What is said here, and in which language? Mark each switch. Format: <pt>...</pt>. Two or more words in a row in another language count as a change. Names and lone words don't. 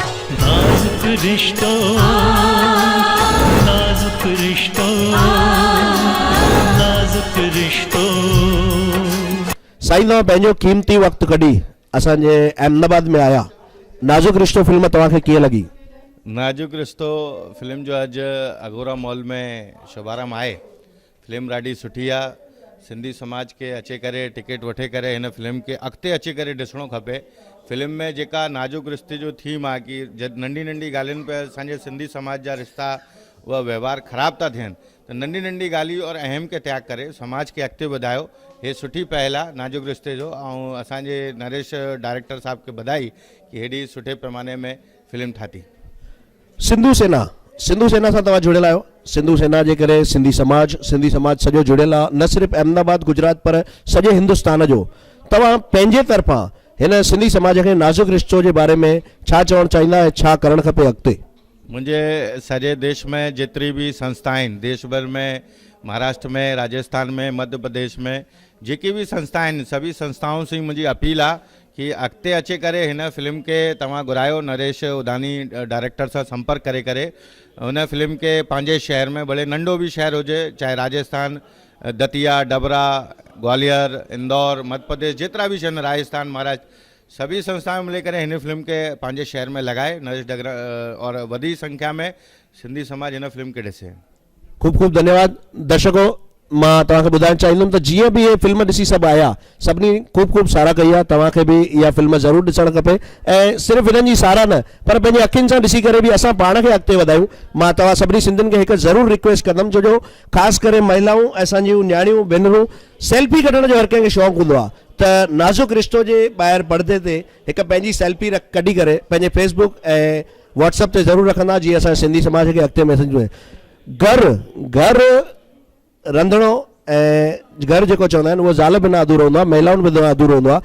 <sd>नाजुक रिश्तों, नाजुक रिश्तों, नाजुक रिश्तों। साईं तव्हां पंहिंजो कीमती वक़्तु कढी असांजे अहमदाबाद में आया, नाजुक रिश्तो फिल्म तव्हांखे कीअं लॻी? नाजुक रिश्तो फिल्म जो अॼु अगोरा मॉल में शुभारंभ आहे। फिल्म ॾाढी सुठी आहे। सिंधी समाज के अचे करे टिकट वठे करे हिन फिल्म के अॻिते अची करे ॾिसणो खपे। फिल्म में जेका नाजुक रिश्ते जो थीम आहे कि जब नंढी नंढी ॻाल्हियुनि पे असांजे सिंधी समाज जा रिश्ता उहा व्यवहार ख़राब था थियनि, त नंढी नंढी ॻाल्हियूं और अहम के त्याग करे समाज के अॻिते वधायो। हे सुठी पहल आहे नाजुक रिश्ते जो। ऐं असांजे नरेश डायरेक्टर साहब खे बधाई कि हेॾी सुठे पैमाने में फिल्म ठाती। सिंधु सेना सां तव्हां जुड़ियल आहियो। सिंधु सेना जे करे सिंधी समाज सॼो जुड़ियल आहे, न सिर्फ़ु अहमदाबाद गुजरात पर सॼे हिंदुस्तान जो। तव्हां पंहिंजे तरफ़ां हिन सिंधी समाज खे नाजुक रिश्तो जे बारे में छा चवणु चाहींदा ऐं छा करणु खपे अॻिते? मुंहिंजे सॼे देश में जेतिरी बि संस्थाएं आहिनि, देश भर में, महाराष्ट्र में, राजस्थान में, मध्य प्रदेश में जेकी भी संस्थाएं आहिनि,</sd> <hi>सभी संस्थाओं से</hi> <sd>मुंहिंजी अपील आहे कि अॻिते अचे करे हिन फिल्म के तव्हां घुरायो। नरेश उदानी डायरेक्टर सां संपर्क करे हुन फिल्म के पंहिंजे शहर में, भले नंढो भी शहर हुजे, चाहे राजस्थान, दतिया, डबरा, ग्वालियर, इंदौर, मध्य प्रदेश, जेतिरा भी शहर, राजस्थान, महाराष्ट्र, सभी संस्थाएं मिले करे हिन फिल्म के पंहिंजे शहर में लगाए। नरेश डगरा और वधी संख्या में सिंधी समाज हिन फिल्म के ॾिसे। खूब खूब धन्यवाद। दर्शकों, मां तव्हांखे ॿुधाइणु चाहींदुमि त जीअं बि इहे फिल्म ॾिसी सभु आया, सभिनी खूब साराह कई आहे। तव्हांखे बि इहा फिल्म ज़रूरु ॾिसणु खपे ऐं सिर्फ़ु हिननि जी साराह न, पर पंहिंजी अखियुनि सां ॾिसी करे बि असां पाण खे अॻिते वधायूं। मां तव्हां सभिनी सिंधियुनि खे हिकु ज़रूरु रिक्वेस्ट कंदुमि, जो ख़ासि करे महिलाऊं, असांजियूं न्याणियूं, भेनरूं, सेल्फी कढण जो हर कंहिंखे शौक़ु हूंदो आहे, त नाजुक रिश्तो जे ॿाहिरि पर्दे ते हिकु पंहिंजी सेल्फी कढी करे पंहिंजे फेसबुक ऐं व्हाट्सअप ते ज़रूरु रखंदा, जीअं असां सिंधी समाज खे अॻिते मैसेज में घर रंधिणो ऐं घर जेको चवंदा आहिनि उहो ज़ाल बिना अधूरो हूंदो आहे, महिलाउनि बिना अधूरो हूंदो आहे।</sd>